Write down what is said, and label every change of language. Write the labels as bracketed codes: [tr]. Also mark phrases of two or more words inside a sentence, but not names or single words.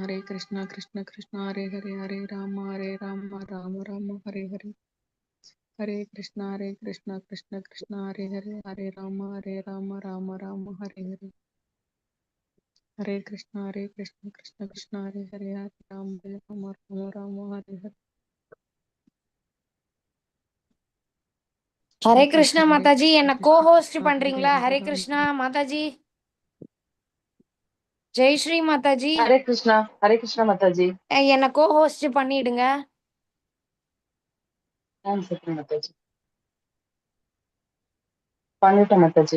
[ta] கிருஷ்ண கிருஷ்ணா ஹரே ஹரே, ஹரே ராம ராம ராம ஹரே ஹரே, ஹரே கிருஷ்ணா கிருஷ்ண கிருஷ்ணா ஹரே ஹரே, ஹரே ராம ராம ராம ஹரே ஹரே. ஹரே கிருஷ்ணா கிருஷ்ண கிருஷ்ணா ஹரே ஹரே, ஹரே ராம ராம ஹரே ஹரே. ஹரே கிருஷ்ணா மாதாஜி, என்ன கோ-ஹோஸ்ட் கிருஷ்ணா பண்றீங்களா? ஹரே கிருஷ்ணா மாதாஜி. ஜெய் ஸ்ரீ மாதாஜி. ஹரே கிருஷ்ணா மாதாஜி. என்ன கோ-ஹோஸ்ட் பண்ணிடுங்க. சரி மாதாஜி, பண்ணிட்டேன் மாதாஜி.